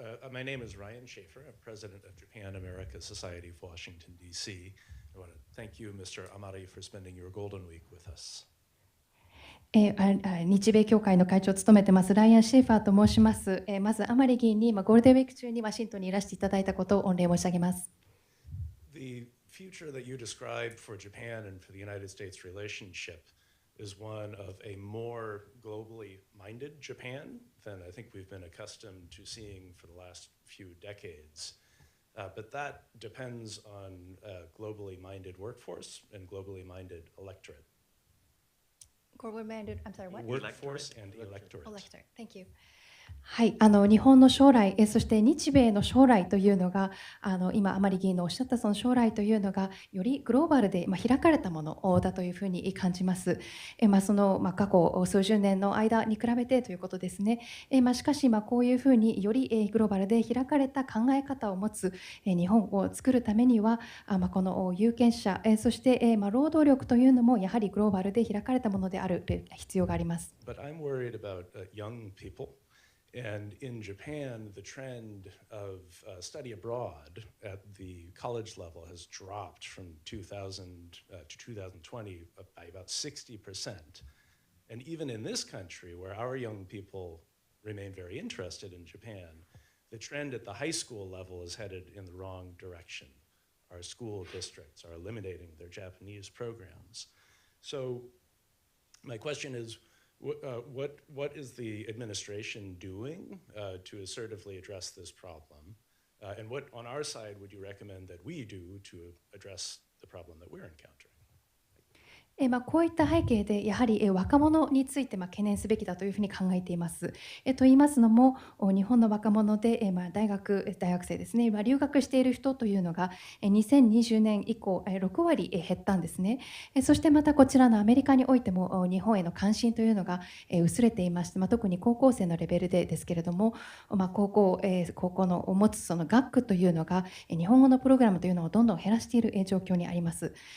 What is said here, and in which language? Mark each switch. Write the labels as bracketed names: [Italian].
[English] My name is Ryan Schaefer. I'm president of Japan America Society of Washington, D.C. I want to thank you, Mr. Amari, for spending your Golden Week with us. [Japanese] 日米協会の会長を務めてますライアン・シェーファーと申します。まず、甘利議員にゴールデンウィーク中にワシントンにいらしていただいたことを御礼申し上げます。 [English] The future that you described for Japan and for the United States relationship is one of a more globally minded Japan than I think we've been accustomed to seeing for the last few decades. But that depends on a globally minded workforce and globally minded electorate. Globally minded, I'm sorry, what? Workforce and electorate. Electorate. Thank you. [Japanese] はい、日本の将来、そして日米の将来というのが、今、甘利議員のおっしゃったその将来というのが、よりグローバルで、開かれたものだというふうに感じます。その過去数十年の間に比べてということですね。しかし、こういうふうによりグローバルで開かれた考え方を持つ日本を作るためには、この有権者、そして労働力というのもやはりグローバルで開かれたものである必要があります。 [English] But I'm worried about young people. And in Japan, the trend of study abroad at the college level has dropped from 2000 to 2020 by about 60%. And even in this country, where our young people remain very interested in Japan, the trend at the high school level is headed in the wrong direction. Our school districts are eliminating their Japanese programs. So my question is, what is the administration doing to assertively address this problem? And what, on our side, would you recommend that we do to address the problem that we're encountering? [Japanese] こういった背景でやはり若者について懸念すべきだというふうに考えています。と言いますのも、日本の若者で大学生ですね、留学している人というのが2020年以降6割減ったんですね。そしてまたこちらのアメリカにおいても日本への関心というのが薄れていまして、特に高校生のレベルですけれども、高校の持つその学区というのが日本語のプログラムというのをどんどん減らしている状況にあります。